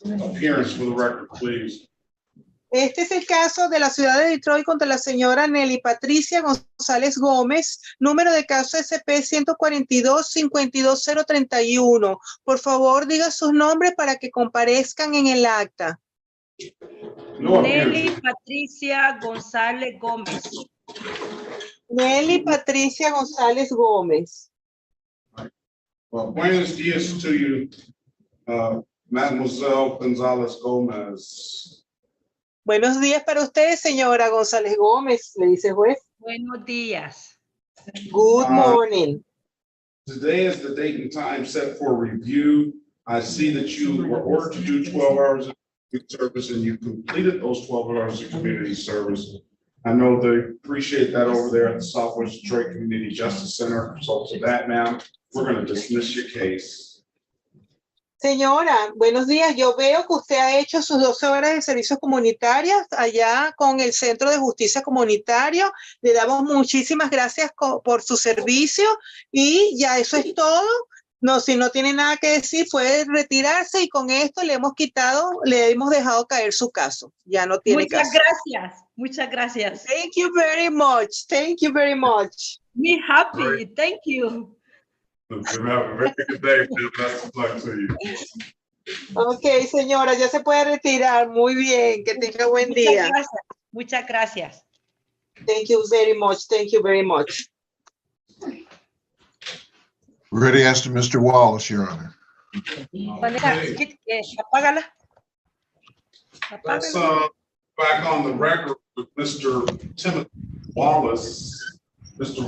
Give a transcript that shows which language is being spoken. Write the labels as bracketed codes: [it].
[en] Appearance for the record, please. [es] Este es el caso de la ciudad de Detroit contra la señora Nelly Patricia González Gómez, número de caso SP 142-52031. Por favor, diga sus nombres para que comparezcan en el acta. Nelly Patricia González Gómez. Nelly Patricia González Gómez. [en] Well, [es] buenos dias [en] to you, Mademoiselle González Gómez. [es] Buenos días para usted, señora González Gómez, le dice el juez. Buenos días. [en] Good morning. Today is the date and time set for review. I see that you were ordered to do 12 hours of service and you completed those 12 hours of community service. I know they appreciate that over there at the Southwest Detroit Community Justice Center. So to that, ma'am, we're going to dismiss your case. [es] Señora, buenos días. Yo veo que usted ha hecho sus 12 horas de servicios comunitarios allá con el Centro de Justicia Comunitario. Le damos muchísimas gracias por su servicio y ya eso es todo. No, si no tiene nada que decir, puede retirarse y con esto le hemos dejado caer su caso. Ya no tiene caso. Muchas gracias. [en] Thank you very much. Thank you very much. Me happy. Thank you. Have a very good day. Best of luck to you. [es] Ok, señora, ya se puede retirar. Muy bien, que tenga buen día. Muchas gracias. [en] Thank you very much. Thank you very much. Ready as to Mr. Wallace, Your Honor. [es] Vanessa, apágala. [en] Let's [es] Apágala. [en] back on the record with Mr. Timothy Wallace. Mr.